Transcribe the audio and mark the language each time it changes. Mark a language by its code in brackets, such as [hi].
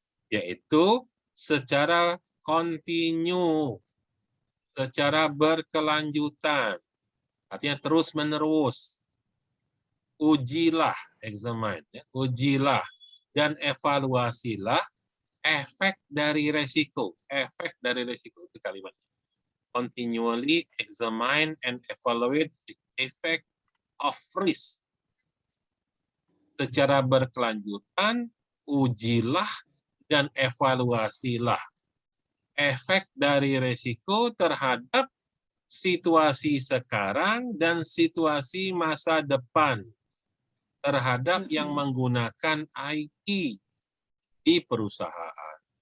[id] Yaitu secara kontinu, secara berkelanjutan, artinya terus-menerus. Ujilah, examine, ya, ujilah dan evaluasilah efek dari resiko. Efek dari resiko itu kalimatnya. [en] continually examine and evaluate the effect of risk. [id] Secara berkelanjutan, ujilah dan evaluasilah efek dari resiko terhadap situasi sekarang dan situasi masa depan terhadap yang menggunakan IT di perusahaan.